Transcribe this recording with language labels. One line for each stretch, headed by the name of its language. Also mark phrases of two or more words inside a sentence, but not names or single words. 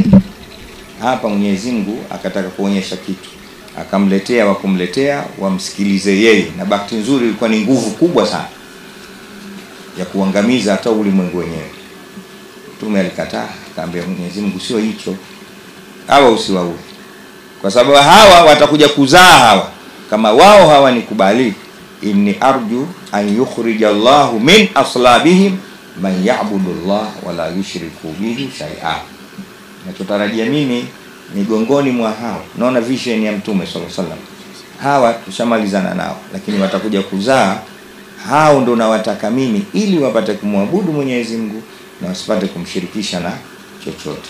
Swahili: Hapa Mwenyezi Mungu akataka kuonyesha kitu, akamletea wa kumletea wamsikilize yeye, na bahati nzuri ilikuwa ni nguvu kubwa sana ya kuangamiza hata ulimwengu wenyewe. Mtume alikataa, akamwambia Mwenyezi Mungu sio hicho, hawa usiwaue, kwa sababu hawa watakuja kuzaa hawa, kama wao hawa nikubali,
Arabic: إني أرجو أن يخرج الله من أصلابهم من يعبد الله ولا يشرك به شيئا.
Swahili: Nachotarajia mimi migongoni mwa hao, naona vision ya Mtume
Arabic: صلى الله عليه وسلم,
Swahili: hawa tushamalizana nao, lakini watakuja kuzaa hao ndo nawataka mimi, ili wapate kumwabudu Mwenyezi Mungu na wasipate kumshirikisha na chochote.